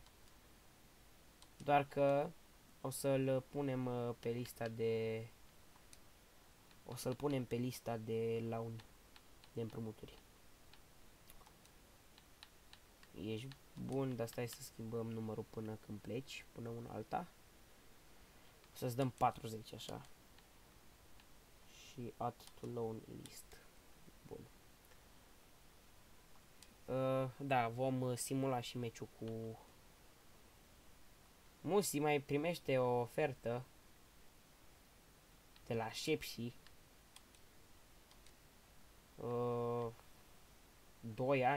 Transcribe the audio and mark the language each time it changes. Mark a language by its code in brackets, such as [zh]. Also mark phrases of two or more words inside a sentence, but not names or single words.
[ro] Doar că o să-l punem pe lista de launi, de împrumuturi. Ești bun, dar stai să schimbăm numărul până când pleci, până una alta. O să-ți dăm 40 așa. Și [en] add to loan list. [ro] Bun. Da, vom simula și meciul cu Musi. Mai primește o ofertă de la Șepși. 2 ani.